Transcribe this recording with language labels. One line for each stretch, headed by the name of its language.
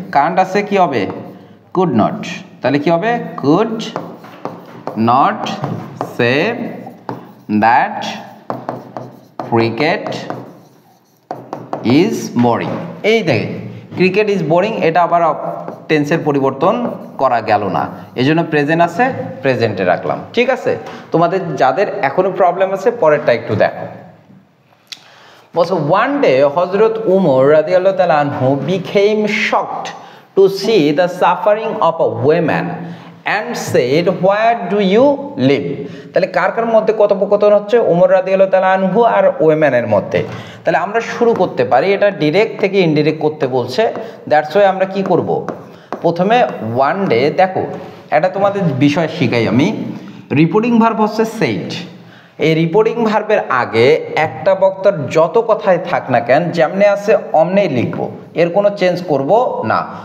Bangla: Kant আছে, কি হবে?
English: Could not. তাহলে কি হবে? Could not say that cricket is boring.
Bangla: এই দেখে ক্রিকেট ইজ বোরিং, এটা আবার টেন্সের পরিবর্তন করা গেল না, এই জন্য প্রেজেন্ট আছে, প্রেজেন্টে রাখলাম। ঠিক আছে, তোমাদের যাদের এখনো প্রবলেম আছে পরেরটা একটু দেখো। বলছে
English: one day Hazrat Umar radiallahu ta'ala anhu became shocked to see the suffering of a woman and said, where do you live?
Bangla: তাহলে কার কার মধ্যে কথোপকথন হচ্ছে? উমর রাদিয়াল্লাহু তাআলা আনহু আর ওয়েম্যানের মধ্যে। তাহলে আমরা শুরু করতে পারি, এটা ডিরেক্ট থেকে ইনডিরেক্ট করতে বলছে,
English: that's why
Bangla: আমরা কি করব? প্রথমে ওয়ান ডে, দেখো এটা তোমাদের বিষয় শিখাই আমি। রিপোর্টিং ভার্ব হচ্ছে সেইড। এই রিপোর্টিং ভার্বের আগে একটা বক্তার যত কথাই থাক না কেন, যেমনে আছে অমনেই লিখবো, এর কোনো চেঞ্জ করব না।